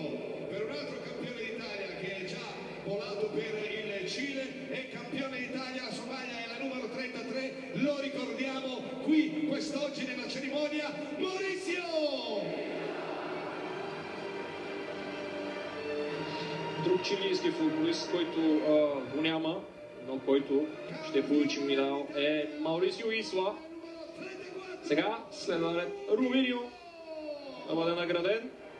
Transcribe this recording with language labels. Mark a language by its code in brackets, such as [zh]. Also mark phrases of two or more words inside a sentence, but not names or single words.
[it] per un altro campione d'Italia che è già volato per il Cile e campione d'Italia, la sua maglia è la numero 33, lo ricordiamo qui quest'oggi nella cerimonia, Maurizio! [bg] Друг чилийски футболист, който го няма, но който ще получи медал е Маурисио Исла. Сега следва ред Рувинио да бъде награден.